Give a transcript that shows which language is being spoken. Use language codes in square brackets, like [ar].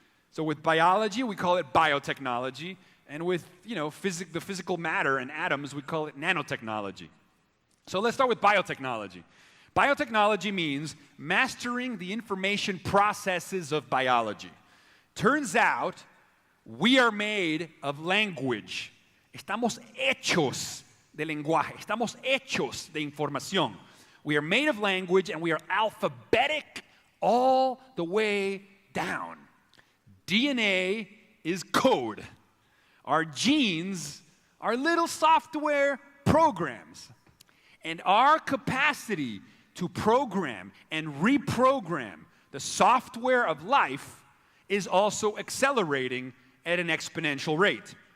[en] So with biology, we call it biotechnology, and with, you know, the physical matter and atoms, we call it nanotechnology. So let's start with biotechnology. Biotechnology means mastering the information processes of biology. Turns out, we are made of language. [es] Estamos hechos de lenguaje. Estamos hechos de información. [en] We are made of language, and we are alphabetic all the way down. DNA is code. Our genes are little software programs. And our capacity to program and reprogram the software of life is also accelerating at an exponential rate.